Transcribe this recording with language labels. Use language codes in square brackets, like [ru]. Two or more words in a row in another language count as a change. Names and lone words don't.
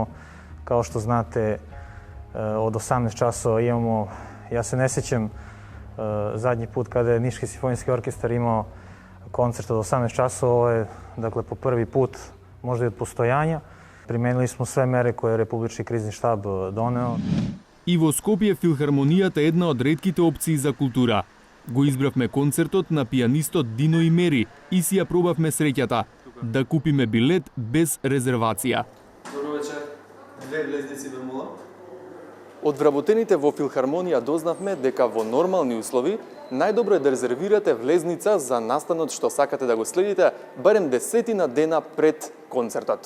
[sr] Kao što znate, od 18 časova imamo, ja se ne sjećam zadnji put kada je Niški simfonijski orkestar imao koncert od 18 časova, ovo je dakle po prvi put možda i od postojanja. Primenili smo sve mere koje je Republički krizni štab doneo. [mk] И во Скопје филхармонијата е една од ретките опции за култура. Го избравме концертот на пианистот Дино Имери и си ја пробавме среќата да купиме билет без резервација. Добро вечер. 2 влезници бемола. Од вработените во филхармонија дознавме дека во нормални услови најдобро е да резервирате влезница за настанот што сакате да го следите барем 10 дена пред концертот.